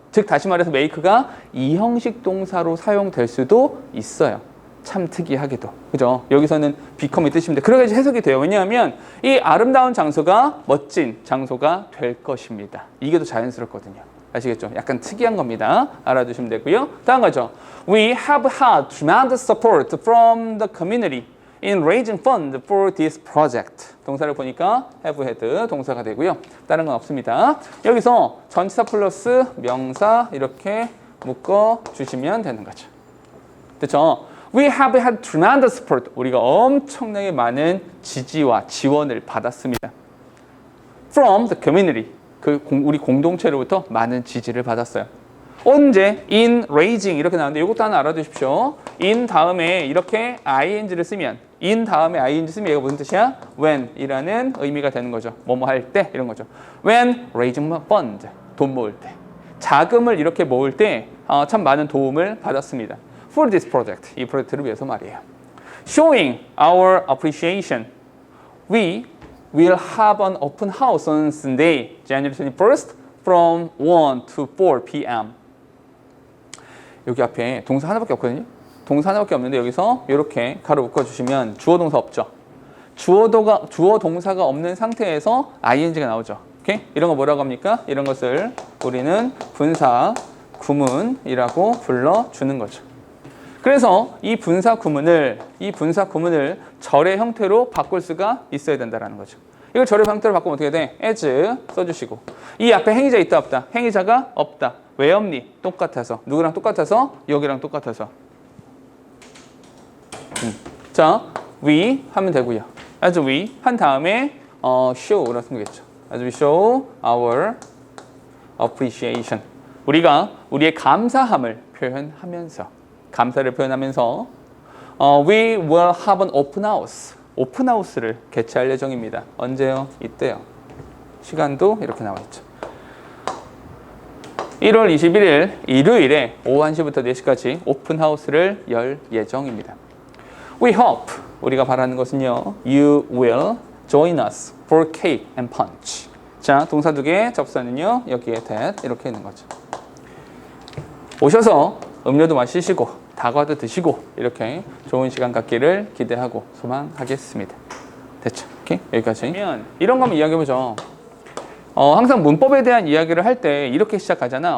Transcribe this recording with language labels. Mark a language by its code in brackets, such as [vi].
[ko] 즉 다시 말해서 make가 이형식 동사로 사용될 수도 있어요. 참 특이하게도. 그죠? 여기서는 become의 뜻입니다. 그렇게 해석이 돼요. 왜냐하면 이 아름다운 장소가 멋진 장소가 될 것입니다. 이게 더 자연스럽거든요. 아시겠죠? 약간 특이한 겁니다. 알아두시면 되고요. 다음 거죠. [en] We have had tremendous support from the community in raising funds for this project. [ko] 동사를 보니까 have had 동사가 되고요. 다른 건 없습니다. 여기서 전치사 플러스 명사 이렇게 묶어주시면 되는 거죠. 됐죠? [en] We have had tremendous support. [ko] 우리가 엄청나게 많은 지지와 지원을 받았습니다. [en] From the community. [ko] 우리 공동체로부터 많은 지지를 받았어요. 언제? [en] In raising [ko] 이렇게 나오는데 이것도 하나 알아두십시오. in 다음에 이렇게 ing를 쓰면 in 다음에 ing 쓰면 이거 무슨 뜻이야? when 이라는 의미가 되는 거죠. 뭐뭐 할 때 이런 거죠. [en] When raising fund [ko] 돈 모을 때 자금을 이렇게 모을 때 참 많은 도움을 받았습니다. [en] For this project [ko] 이 프로젝트를 위해서 말이에요. [en] Showing our appreciation we will have an open house on Sunday, January 21st from 1 to 4 p.m. [ko] 여기 앞에 동사 하나밖에 없거든요. 동사 하나밖에 없는데 여기서 이렇게 가로 묶어주시면 주어 동사 없죠. 주어 동사가 없는 상태에서 ing가 나오죠. 오케이? 이런 거 뭐라고 합니까? 이런 것을 우리는 분사 구문이라고 불러주는 거죠. 그래서 이 분사 구문을 절의 형태로 바꿀 수가 있어야 된다는 거죠. 이걸 절의 형태로 바꾸면 어떻게 돼? as 써주시고, 이 앞에 행위자 있다 없다? 행위자가 없다. 왜 없니? 똑같아서. 누구랑 똑같아서? 여기랑 똑같아서. 자, we 하면 되고요. as we 한 다음에 show라고 쓰면 되겠죠. [en] as we show our appreciation. [ko] 우리가 우리의 감사함을 표현하면서, 감사를 표현하면서 [en] we will have an open house. [ko] 오픈 하우스를 개최할 예정입니다. 언제요? 이때요. 시간도 이렇게 나와 있죠. 1월 21일 일요일에 오후 1시부터 4시까지 오픈 하우스를 열 예정입니다. [en] We hope, [ko] 우리가 바라는 것은요, [en] you will join us for cake and punch. [ko] 자, 동사 두 개, 접사는요, 여기에 that 이렇게 있는 거죠. 오셔서 음료도 마시시고 다과도 드시고 이렇게 좋은 시간 갖기를 기대하고 소망하겠습니다. 됐죠? 오케이? 여기까지. 그러면 이런 거 한번 이야기해보죠. 항상 문법에 대한 이야기를 할 때 이렇게 시작하잖아.